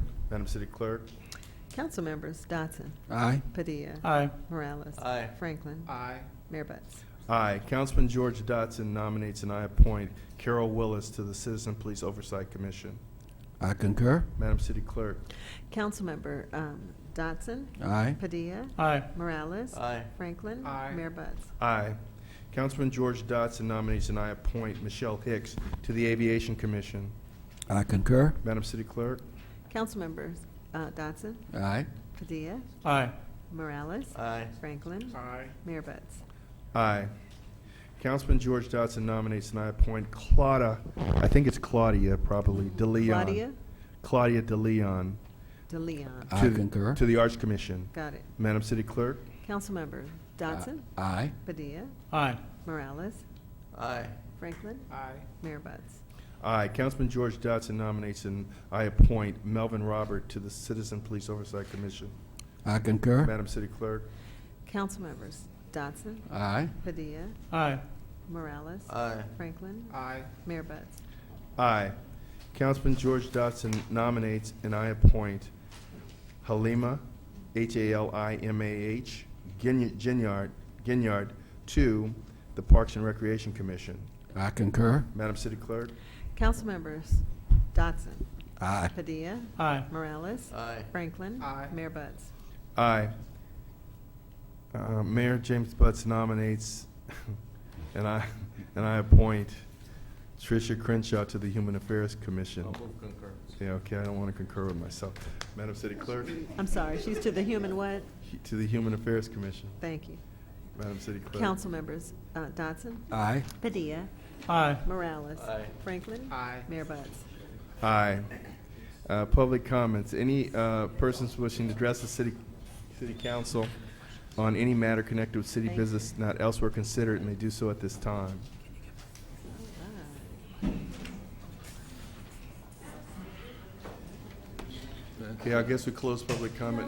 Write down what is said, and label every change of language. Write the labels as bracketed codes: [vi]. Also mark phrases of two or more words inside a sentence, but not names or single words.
[en] Madam City Clerk? Council members, Dodson, Aye. Padilla, Aye. Morales, Aye. Franklin, Aye. Mayor Buds. Aye. Councilman George Dotson nominates and I appoint Carol Willis to the Citizen Police Oversight Commission. I concur. Madam City Clerk? Council member, Dodson, Aye. Padilla, Aye. Morales, Aye. Franklin, Aye. Mayor Buds. Aye. Councilman George Dotson nominates and I appoint Michelle Hicks to the Aviation Commission. I concur. Madam City Clerk? Council members, Dodson, Aye. Padilla, Aye. Morales, Aye. Franklin, Aye. Mayor Buds. Aye. Councilman George Dotson nominates and I appoint Claudia, I think it's Claudia, probably, DeLeon. Claudia Claudia DeLeon. DeLeon. I to the- concur. To the Arts Commission. Got it. Madam City Clerk? Council member, Dodson, Aye. Padilla, Aye. Morales, Aye. Franklin, Aye. Mayor Buds. Aye. Councilman George Dotson nominates and I appoint Melvin Robert to the Citizen Police Oversight Commission. I concur. Madam City Clerk? Council members, Dodson, Aye. Padilla, Aye. Morales, Aye. Franklin, Aye. Mayor Buds. Aye. Councilman George Dotson nominates and I appoint Halima, Halimah, Ginyard to the Parks and Recreation Commission. I concur. Madam City Clerk? Council members, Dodson, Aye. Padilla, Aye. Morales, Aye. Franklin, Aye. Mayor Buds. Aye. Mayor James Butts nominates and I appoint Tricia Crenshaw to the Human Affairs Commission. I'll move concurrence. Yeah, okay, I don't want to concur with myself. Madam City Clerk? I'm sorry, she's to the human what? To the Human Affairs Commission. Thank you. Madam City Clerk? Council members, Dodson, Aye. Padilla, Aye. Morales, Aye. Franklin, Aye. Mayor Buds. Aye. Public comments. Any persons wishing to address the city council on any matter connected with city Thank you. business not elsewhere considered may do so at this time. Okay, I guess we close public comment.